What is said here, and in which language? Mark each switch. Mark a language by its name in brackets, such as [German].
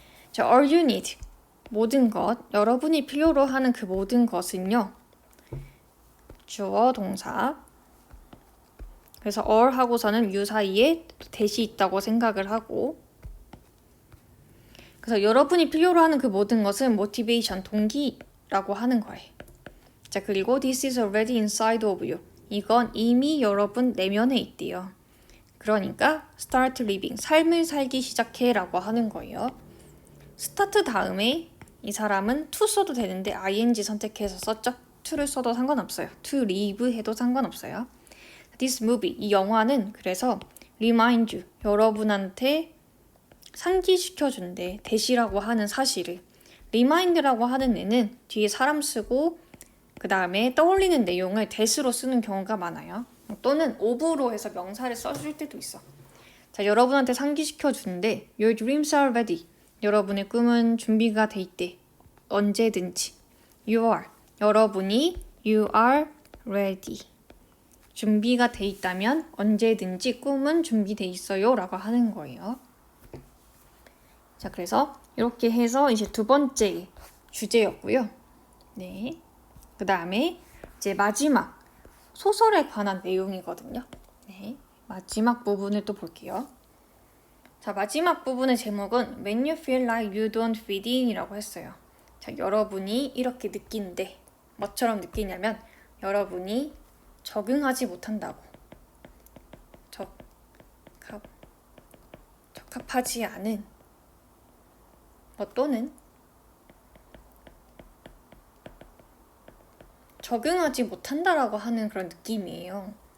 [Korean] 자, [English] all you need, [Korean] 모든 것, 여러분이 필요로 하는 그 모든 것은요. 주어, 동사. 그래서 all 하고서는 you 사이에 대시 있다고 생각을 하고 그래서 여러분이 필요로 하는 그 모든 것은 motivation, 동기라고 하는 거예요. 자, 그리고 [English] this is already inside of you. [Korean] 이건 이미 여러분 내면에 있대요. 그러니까 [English] start living, [Korean] 삶을 살기 시작해 라고 하는 거예요. start 다음에 이 사람은 to 써도 되는데 ing 선택해서 썼죠. to를 써도 상관없어요. to live 해도 상관없어요. [English] This movie, [Korean] 이 영화는 그래서 [English] remind you, [Korean] 여러분한테 상기시켜준대. 대시라고 하는 사실을. remind라고 하는 애는 뒤에 사람 쓰고 그 다음에 떠올리는 내용을 대시로 쓰는 경우가 많아요. 또는 of로 해서 명사를 써줄 때도 있어. 자, 여러분한테 상기시켜주는데 [English] Your dreams are ready. [Korean] 여러분의 꿈은 준비가 돼 있대. 언제든지. [English] You are. [Korean] 여러분이 [English] You are ready. [Korean] 준비가 돼 있다면 언제든지 꿈은 준비돼 있어요 라고 하는 거예요. 자, 그래서 이렇게 해서 이제 두 번째 주제였고요. 네. 그 다음에 이제 마지막 소설에 관한 내용이거든요. 네. 마지막 부분을 또 볼게요. 자, 마지막 부분의 제목은 [English] When you feel like you don't fit in [Korean] 이라고 했어요. 자, 여러분이 이렇게 느끼는데 뭐처럼 느끼냐면 여러분이 적응하지 못한다고. 적합하지 않은 또는 적응하지 못한다라고 하는 그런 느낌이에요.